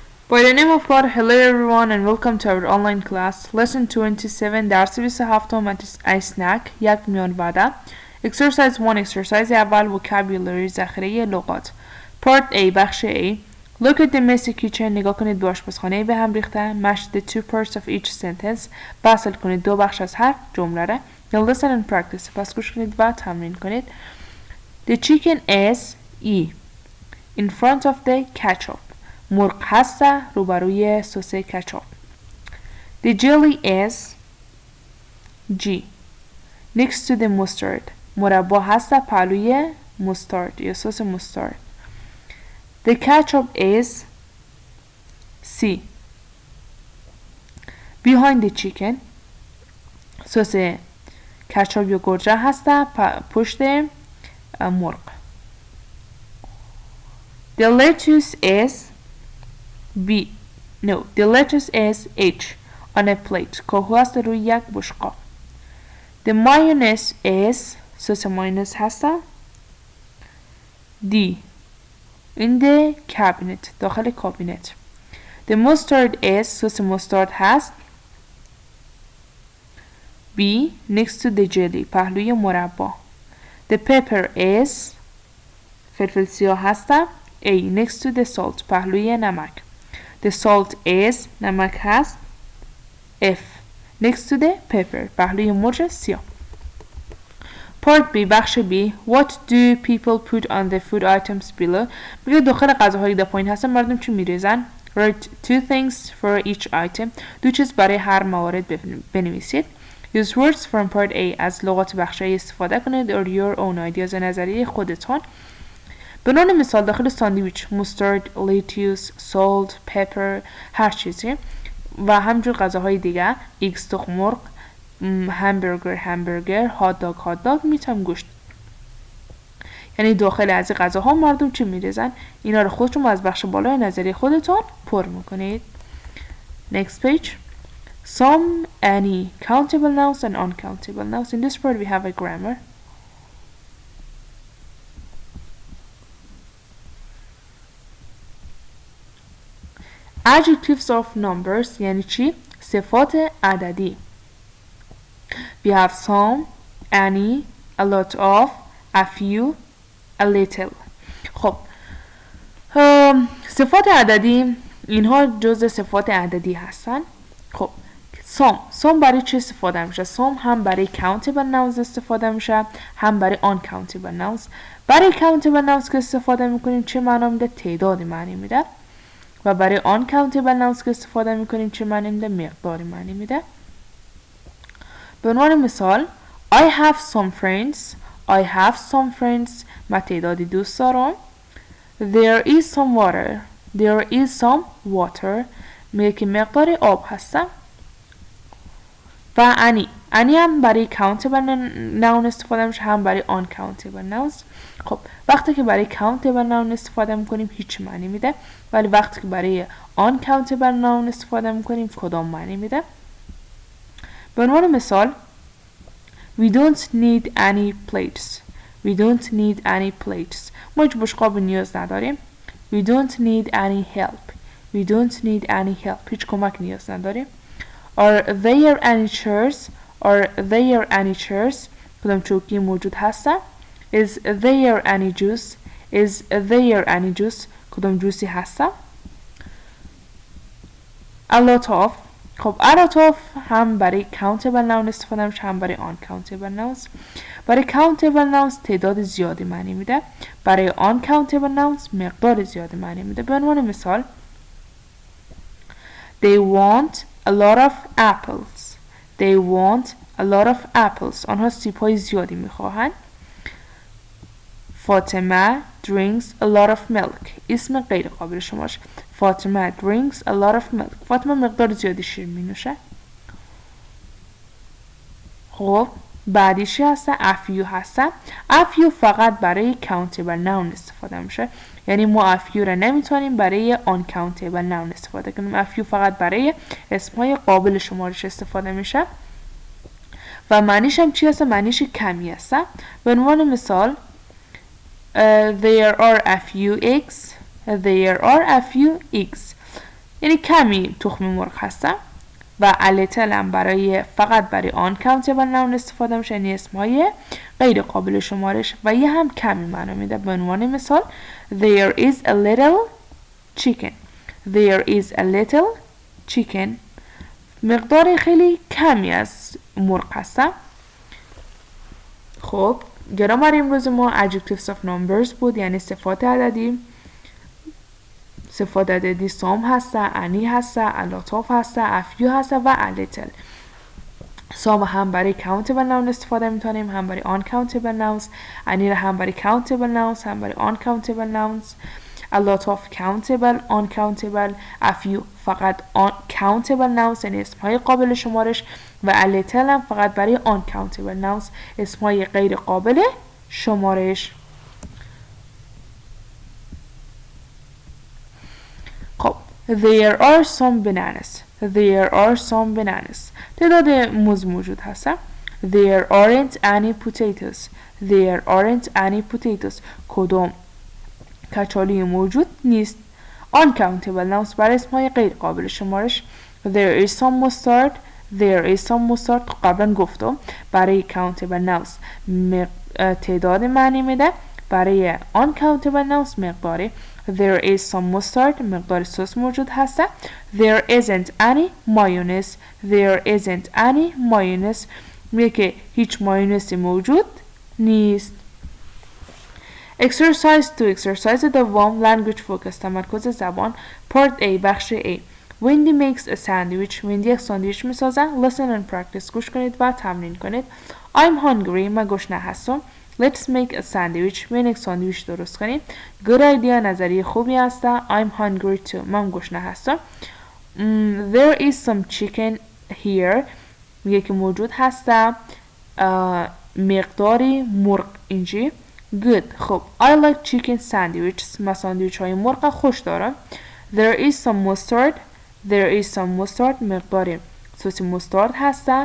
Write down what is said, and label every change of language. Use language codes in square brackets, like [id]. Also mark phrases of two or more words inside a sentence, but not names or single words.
[en] By the name of God, hello everyone and welcome to our online class. Lesson 27 [fa] درس 27 اسنک یک میان وعده. [en] Exercise 1 exercise اول vocabulary [fa] ذخیره لغات. [en] Part A [fa] بخش A. [en] Look at the messy kitchen. [fa] نگاه کنید به آشپزخانه به هم ریخته. [en] Match the two parts of each sentence. [fa] بسل کنید دو بخش از هر جمله را. [en] Now listen and practice. [fa] پس گوش کنید و تمرین کنید. [en] The chicken is E. In front of the ketchup. [fa] مرغ هست روبروی سس کچاپ. [en] The jelly is G. Next to the mustard. [fa] مربا هست پهلوی مستارد یا سس مستارد. [en] The ketchup is C. Behind the chicken. [fa] سس کچاپ یا گرجه هست پشت مرغ. [en] The lettuce is B. No, the lettuce is H on a plate. [fa] کاهو است روی یک بشقاب. [en] The mayonnaise is [fa] سس مایونز هست [en] D. In the cabinet. [fa] داخل کابینت. [en] The mustard is [fa] سس مستارد هست [en] B. Next to the jelly. [fa] پهلوی مربا. [en] The pepper is [fa] فلفل سیاه هست [en] A. Next to the salt. [fa] پهلوی نمک. [en] The salt is [fa] نمک هست [en] F. Next to the pepper. [fa] پهلوی مرچ سیاه. [en] Part B [fa] بخش B. [en] What do people put on the food items below? [fa] میگه داخل غذاهای در پایین هستن مردم چی میریزن؟ [en] Write two things for each item. [fa] دو چیز برای هر موارد بنویسید. [en] Use words from part A. [fa] از لغات بخش A استفاده کنید [en] or your own ideas. [fa] نظریه خودتان. به عنوان مثال داخل ساندویچ [en] mustard, lettuce, salt, pepper [fa] هر چیزی و همجور غذاهای دیگه ایگز تخم مرغ، همبرگر، [en] hot dog meat [fa] هم گوشت. یعنی داخل از این غذاها مردم چی میریزن؟ اینا رو خودتون از بخش بالای نظری خودتون پر میکنید. [en] Next page. Some, any, countable nouns and uncountable nouns. In this part we have a grammar. Adjectives of numbers [fa] یعنی چی؟ صفات عددی. [en] We have some, any, a lot of, a few, a little. [fa] خب صفات عددی اینها جزء صفات عددی هستن. خب some برای چی استفاده میشه؟ some هم برای [en] countable nouns [fa] استفاده میشه هم برای [en] uncountable nouns. [fa] برای [en] countable nouns [fa] که استفاده میکنیم چه معنا میده؟ تعداد معنی میده. و برای [en] uncountable nouns [fa] که استفاده میکنیم چه معنی میده؟ مقداری معنی میده. به عنوان مثال [en] I have some friends [fa] من تعدادی دوست دارم. [en] There is some water [fa] میگه که مقداری آب هستم. و any هم برای [en] countable noun [fa] استفاده میشه هم برای [en] uncountable nouns. [fa] خب وقتی که برای [en] countable noun [fa] استفاده میکنیم هیچ معنی میده ولی وقتی که برای [en] uncountable noun [fa] استفاده میکنیم کدام معنی میده؟ به عنوان مثال [en] We don't need any plates [fa] ما هیچ بشقاب نیاز نداریم. [en] We don't need any help [fa] هیچ کمک نیاز نداریم. [en] Are there any chairs [fa] کدام چوکی موجود هستن. [en] Is there any juice [fa] کدام جوسی هستن. [en] A lot of [fa] خب [en] a lot of [fa] هم برای [en] countable noun [fa] استفاده میشه هم برای [en] uncountable nouns. [fa] برای [en] countable nouns [fa] تعداد زیادی معنی میده. برای [en] uncountable nouns [fa] مقدار زیادی معنی میده. به عنوان مثال [en] They want a lot of apples [fa] آنها سیب‌های زیادی میخواهند. [en] فاطمه drinks a lot of milk [fa] اسم غیر قابل شمارش. [en] فاطمه drinks a lot of milk [fa] فاطمه مقدار زیادی شیر می نوشه. خب بعدیشی هسته [en] a few [fa] هسته. [en] a few [fa] فقط برای [en] countable noun [fa] استفاده میشه یعنی ما [en] a few [fa] را نمیتونیم برای [en] uncountable noun [fa] استفاده کنیم. [en] a few [fa] فقط برای اسمهای قابل شمارش استفاده میشه و معنیش هم چی هسته؟ معنیش کمی هسته. به عنوان مثال [en] there are a few eggs [fa] یعنی کمی تخم مرغ هستم و [en] a little [fa] هم برای فقط برای [en] uncountable noun [fa] استفاده میشه، یعنی اسمهای غیر قابل شمارش و یه هم کمی معنا میده. [en] به عنوان مثال there is a little chicken. there is a little chicken. [fa] مقدار خیلی کمی از مرغ هستم. خب گرامر امروز ما [en] adjectives of numbers [fa] بود، یعنی صفات عددی. صفات عددی some هسته، any هسته، [en] a lot of [fa] هسته، [en] a few [fa] هسته و [en] a little. [fa] some هم برای [en] countable noun [fa] استفاده میتونیم، هم برای [en] uncountable nouns. [fa] any هم برای [en] countable nouns، [fa] هم برای [en] uncountable nouns. a lot of countable, uncountable. a few [fa] فقط [en] countable nouns [fa] یعنی اسمهای قابل شمارش و [en] a little [fa] هم فقط برای [en] uncountable nouns [fa] اسمهای غیر قابل شمارش. [en] خب there are some bananas. there are some bananas. [fa] تعداد موز موجود هست. [en] there aren't any potatoes. there aren't any potatoes. [fa] کدوم کچالی موجود نیست. [en] uncountable nouns [fa] برای اسمهای غیر قابل شمارش. [en] there is some mustard. there is some mustard [fa] قبلا گفتم برای [en] countable nouns [fa] تعداد معنی میده، برای [en] uncountable nouns [fa] مقداری. [en] there is some mustard [fa] مقدار سس موجود هست. [en] there isn't any mayonnaise. there isn't any mayonnaise [fa] میگه که هیچ مایونسی موجود نیست. [en] exercise 2 exercise دوم language focus [fa] تمرکز زبان [en] part A [fa] بخش A. [en] Wendy makes a sandwich. Wendy [fa] یک ساندویچ میسازه. [en] listen and practice [fa] گوش کنید و تمرین کنید. [en] I'm hungry [fa] من گشنه هستم. [en] Let's make a sandwich. [fa] بیاین یک ساندویچ درست کنیم. [en] Good idea [fa] نظریه خوبی هسته. [en] I'm hungry too [fa] من گشنه هستم. [en] There is some chicken here [fa] میگه که موجود هسته مقداری مرغ اینجی. Good خب [en] I like chicken sandwiches [fa] من ساندویچ های مرغ خوش دارم. [en] There is some mustard. there is some mustard [fa] مقداری سس مستارد هسته.